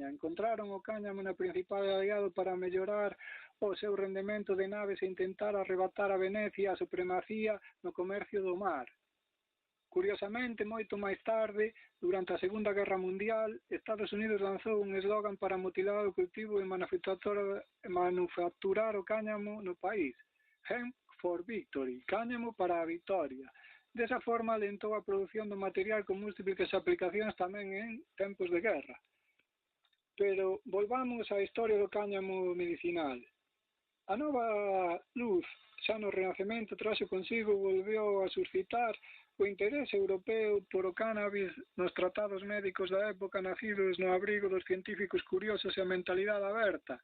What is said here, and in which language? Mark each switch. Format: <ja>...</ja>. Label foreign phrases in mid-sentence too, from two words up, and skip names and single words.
<gl>Encontraron o cáñamo na principal aliado para mellorar o seu rendemento de naves e intentar arrebatar a Venecia a supremacía no comercio do mar. Curiosamente, moito máis tarde, durante a Segunda Guerra Mundial, Estados Unidos lanzou un eslogan para motivar o cultivo e manufacturar o cáñamo no país.</gl> <en>Hemp for Victory,</en> <gl>cáñamo para a victoria. Desa forma alentou a produción do material con múltiples aplicacións tamén en tempos de guerra. Pero volvamos á historia do cáñamo medicinal. A nova luz, xa no Renacemento, traxo consigo, volveu a suscitar o interese europeo por o cannabis nos tratados médicos da época nacidos no abrigo dos científicos curiosos e a mentalidade aberta.</gl>